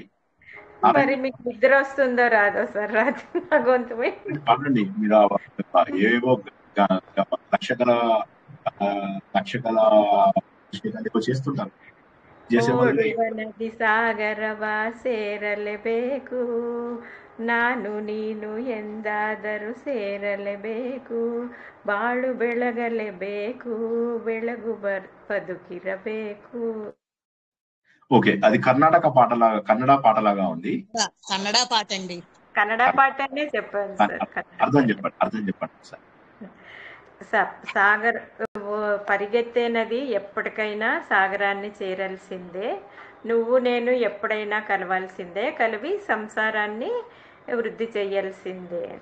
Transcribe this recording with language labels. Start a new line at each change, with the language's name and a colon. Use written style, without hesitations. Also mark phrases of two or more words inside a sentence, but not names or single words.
Telugu: మరి మీకు నిద్ర వస్తుందో రాదో సార్? రాత్రి నా గొంతు పాడండి. మీరు ఏవో లక్షకల చేస్తుంటారు.
Kannada: ನದಿ ಸಾಗರವಾ ಸೇರಲಬೇಕು ನಾನು ನೀನು ಎಂದಾದರೂ ಸೇರಲೇಬೇಕು, ಬಾಳು ಬೆಳಗಲೇಬೇಕು, ಬೆಳಗು ಬದುಕಿರಬೇಕು.
Telugu: ఓకే, అది కన్నడ పాటలాగా ఉంది. కన్నడ పాట అండి. కన్నడ పాటనే చెప్పాను సార్. అర్థం చెప్పండి సార్. సాగర్ పరిగెత్తే నది ఎప్పటికైనా సాగరాన్ని చేరాల్సిందే, నువ్వు నేను ఎప్పుడైనా కలవాల్సిందే, కలివి సంసారాన్ని వృద్ధి చేయాల్సిందే.